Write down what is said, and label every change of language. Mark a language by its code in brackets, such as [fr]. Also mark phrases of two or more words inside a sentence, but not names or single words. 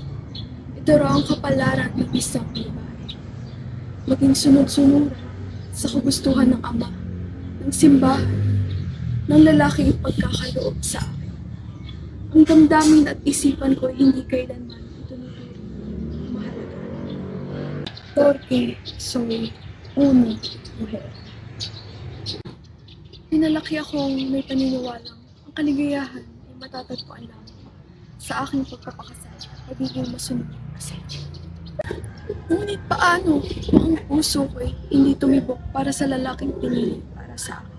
[tl] Ito raw ang kapalaran ng isang babae. Maging sunod-sunuran sa kagustuhan ng ama, ng simbahan, ng lalaking ipagkakaloob sa akin. Ang damdamin at isipan ko ay hindi kailanman itunuturo mahalaga. [es] Porque soy una mujer. [tl] Pinalaki akong may paniniwalang ang kaligayahan ay matatagpuan lamang sa aking pagpapakasal at pagiging masunod na pasensya. Ngunit paano kung ang puso ko ay hindi tumibok para sa lalaking pinili para sa akin?